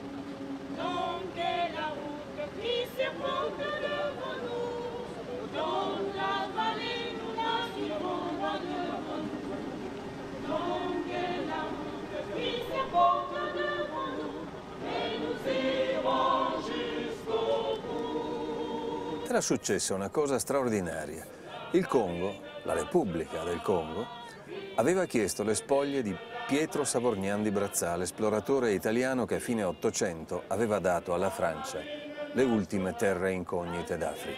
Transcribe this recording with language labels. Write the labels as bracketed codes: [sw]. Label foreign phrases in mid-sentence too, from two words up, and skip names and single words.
[fr] Longue la route qui serpente devant nous, dans la vallée nous naviguons devant nous. Longue la route qui serpente devant nous, et nous irons jusqu'au bout. [it] Era successa una cosa straordinaria. Il Congo, la Repubblica del Congo, aveva chiesto le spoglie di Pietro Savorgnan di Brazza, l'esploratore italiano che a fine Ottocento aveva dato alla Francia le ultime terre incognite d'Africa.